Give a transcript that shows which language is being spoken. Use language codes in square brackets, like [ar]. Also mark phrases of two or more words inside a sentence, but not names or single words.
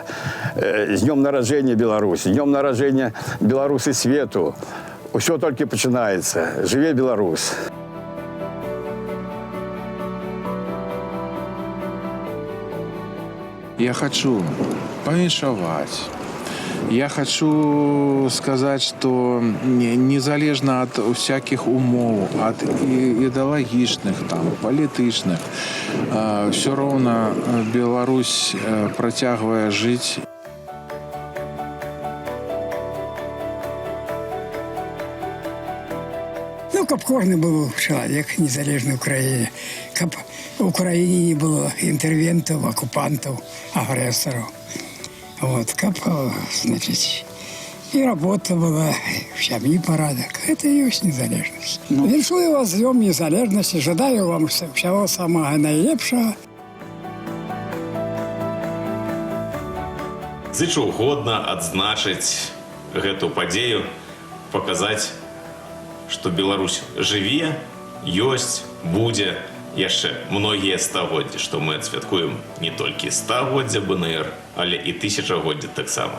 [be] З днём нараджэння Беларусі, днём нараджэння Беларусі свету. Усё толькі пачынаецца. Жыве Беларусь! Я хочу павіншаваць. [ru] Я хочу сказать, что незалежно от всяких умов, от идеологичных, политичных, все равно Беларусь протягивая жить. Ну, каб кожны был человек незалежный Украине, каб в Украине не было интервентов, оккупантов, агрессоров. Вот, каб, значит, и работа была, в семье порядок. Это и есть незалежность. [be] Віншую вас з Днем незалежности, жадаю вам всего самого наилепшего. Зычу годна адзначыць гэту падзею, паказаць, што Беларусь жыве, ёсць, будзе яшчэ многія стагоддзі, што мы адсвяткуем не толькі стагоддзя БНР, але і тысячагоддзя таксама.